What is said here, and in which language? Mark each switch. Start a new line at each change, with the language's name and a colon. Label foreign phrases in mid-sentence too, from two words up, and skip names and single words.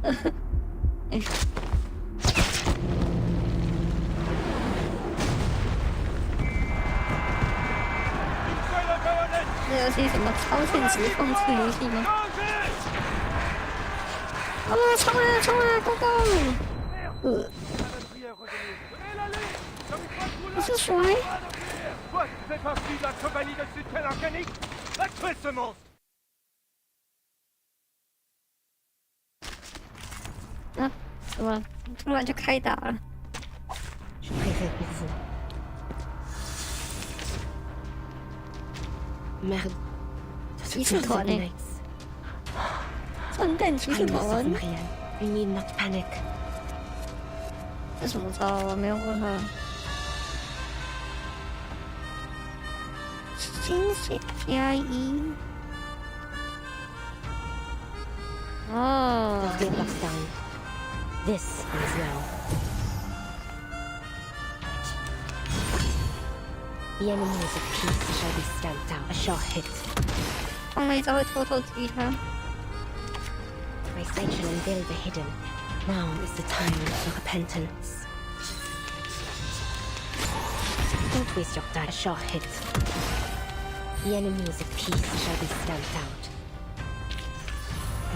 Chinese: 这游戏什么超现实讽刺游戏吗？啊！冲啊冲啊，
English: Go Go！
Chinese: 这是谁？
French: Toi qui fais partie de la compagnie de soutien organique, va tuer ce monstre!
Chinese: 啊，怎么突然就开打了？
French: Je prierai pour vous. Merde.
Chinese: 骑士团呢？圣诞骑士团。
English: You need not panic.
Chinese: 这什么招？我没有问他。惊喜加一。哦。
English: This is now. The enemies of peace shall be stamped out. A shot hit.
Chinese: 放了一招会偷偷击他。
English: My sight shall unveil the hidden. Now is the time for repentance. Don't waste your time. A shot hit. The enemies of peace shall be stamped out.